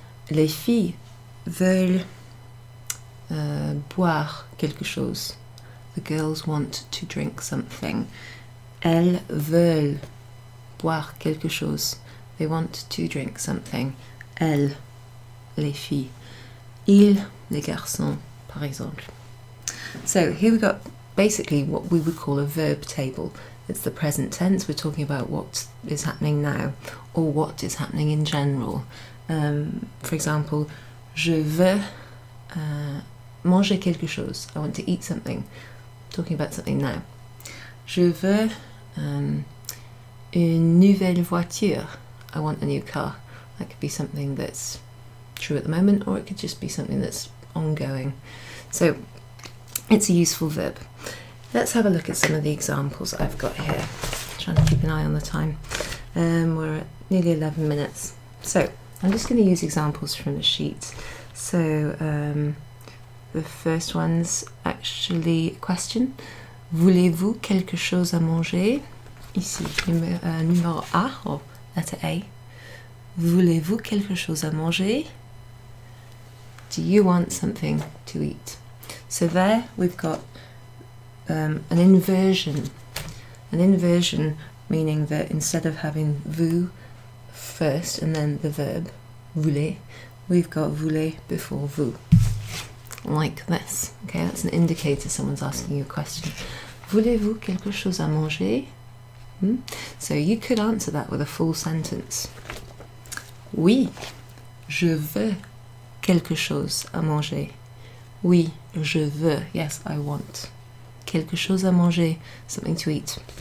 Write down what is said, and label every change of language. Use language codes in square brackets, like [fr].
[fr] les filles veulent boire quelque chose. [en] The girls want to drink something. [fr] Elles veulent boire quelque chose. [en] They want to drink something. [fr] Elles, les filles. Ils, les garçons, par exemple. [en] So here we've got basically what we would call a verb table. It's the present tense. We're talking about what is happening now or what is happening in general. For example, [fr] je veux manger quelque chose. [en] I want to eat something. Talking about something now. [fr] Je veux une nouvelle voiture. [en] I want a new car. That could be something that's true at the moment, or it could just be something that's ongoing. So it's a useful verb. Let's have a look at some of the examples I've got here. Trying to keep an eye on the time. We're at nearly 11 minutes. So I'm just going to use examples from the sheet. So the first one's actually a question. [fr] Voulez-vous quelque chose à manger? Ici, numéro A, [en] or letter A. [fr] Voulez-vous quelque chose à manger? [en] Do you want something to eat? So there we've got an inversion. An inversion meaning that instead of having vous first and then the verb, voulez, we've got voulez before vous. Like this. Okay, that's an indicator someone's asking you a question. [fr] Voulez-vous quelque chose à manger? [en] So you could answer that with a full sentence. [fr] Oui, je veux quelque chose à manger. Oui, je veux. [en] Yes, I want. [fr] Quelque chose à manger, [en] something to eat.